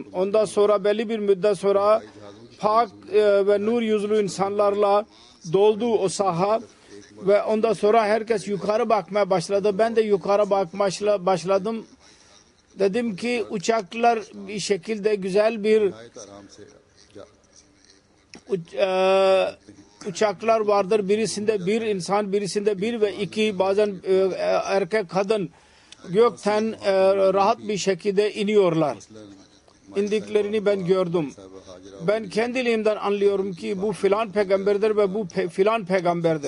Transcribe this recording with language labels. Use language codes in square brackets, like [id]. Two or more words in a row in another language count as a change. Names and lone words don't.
[tr] Ondan sonra belli bir müddet sonra pak ve nur yüzlü insanlarla doldu o saha ve ondan sonra herkes yukarı bakmaya başladı. Ben de yukarı bakmaya başladım. Dedim ki uçaklar bir şekilde güzel bir [ur] نہایت آرام سے [tr] uçaklar vardır. Birisinde bir insan, birisinde bir ve iki, bazen erkek kadın gökten rahat bir şekilde iniyorlar. İndiklerini ben gördüm. Ben kendiliğimden anlıyorum ki bu filan peygamberdir ve bu filan peygamberdir.